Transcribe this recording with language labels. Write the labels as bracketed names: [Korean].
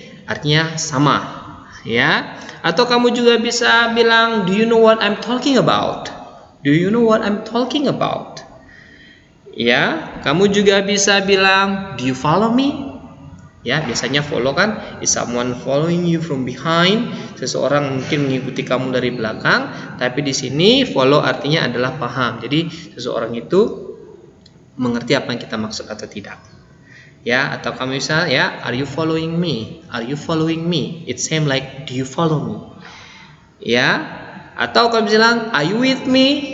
[Indonesian] Artinya sama, ya. Atau kamu juga bisa bilang, [English] do you know what I'm talking about? Do you know what I'm talking about? [Indonesian] Ya, kamu juga bisa bilang, [English] do you follow me? [Indonesian] Ya, biasanya [English] follow kan, is someone following you from behind? [Indonesian] Seseorang mungkin mengikuti kamu dari belakang, tapi di sini follow artinya adalah paham. Jadi seseorang itu mengerti apa yang kita maksud atau tidak. Ya, atau kamu bisa ya, [English] are you following me? Are you following me? It same like do you follow me? [Indonesian] Ya, atau kamu bilang, [English] are you with me?